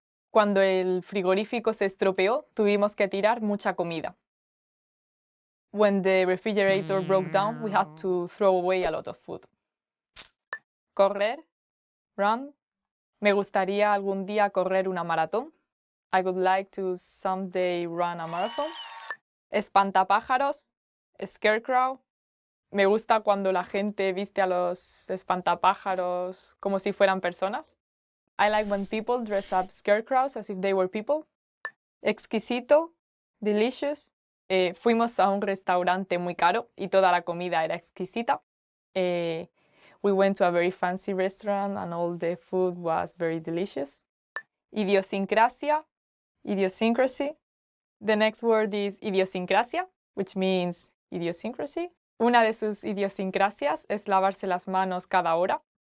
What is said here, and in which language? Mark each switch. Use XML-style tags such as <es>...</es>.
<es>Cuando el frigorífico se estropeó, tuvimos que tirar mucha comida.</es> <en>When the refrigerator broke down, we had to throw away a lot of food. Correr, run.</en> <es>Me gustaría algún día correr una maratón.</es> <en>I would like to someday run a marathon. Espantapájaros, scarecrow.</en> <es>Me gusta cuando la gente viste a los espantapájaros como si fueran personas.</es> <en>I like when people dress up scarecrows as if they were people. Exquisito, delicious.</en> <es>Fuimos a un restaurante muy caro y toda la comida era exquisita.</es> <en>We went to a very fancy restaurant and all the food was very delicious.</en> <es>Idiosincrasia, idiosyncrasy.</es> <en>The next word is idiosincrasia, which means idiosyncrasy.</en> <es>Una de sus idiosincrasias es lavarse las manos cada hora.</es>